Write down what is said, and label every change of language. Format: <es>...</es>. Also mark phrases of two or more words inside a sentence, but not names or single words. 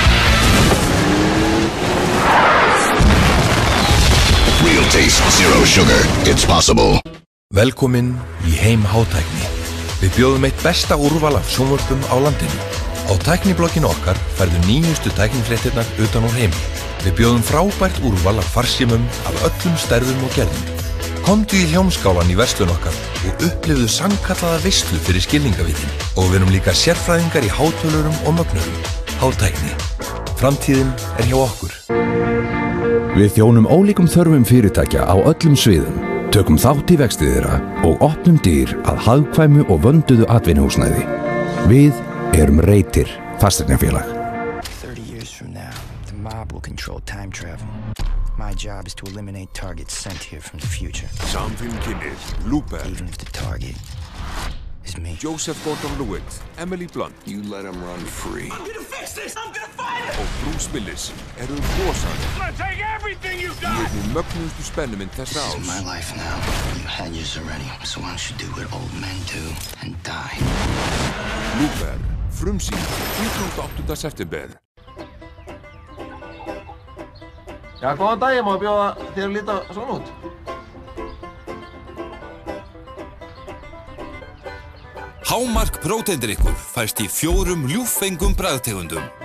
<en>Real taste, zero sugar. It's possible.</en> <is>Velkomin í heim hátækni. Við bjóðum eitt besta úrval af sjónvörpum á landinu. Á tækniblogginu okkar færðu nýjustu tæknifréttirnar utan úr heimi. Við bjóðum frábært úrval af farsímum af öllum stærðum og gerðum. Komdu í hljómskálan í verslun okkar og upplifðu sannkallaða veislu fyrir skilningavitin. Og við erum líka sérfræðingar í hátölurum og mögnurum. Hátækni. Framtíðin hjá okkur. Við þjónum ólíkum þörfum fyrirtækja á öllum sviðum, tökum þátt í vexti þeirra og opnum dyr að hagkvæmu og vönduðu atvinnuhúsnæði. Við erum Reitir fasteignafélag.</is> <en>30 years from now, the mob will control time travel. My job is to eliminate targets sent here from the future.</en> <is>Samfilmkynnið, Looper.</is> <en>Even if the target is me. Joseph Gordon-Levitt, Emily Blunt. You let him run free. I'm gonna fix this! I'm gonna find it!</en> <is>Og Bruce Willis eru rosalega.</is> <en>I'm gonna take everything you</en> <is>Í</is> <en>got!</en> <is>einni mögnuðustu spennumynd þessa árs.</is> <en>This is my life now. You had yours already, so why don't you do what old men do and die?</en> <is>Looper, frumsýnd 28. september. Já, góðan daginn, má bjóða þér að líta svona út? Hámark próteindrykkur fæst í 4 ljúffengum bragðtegundum.</is>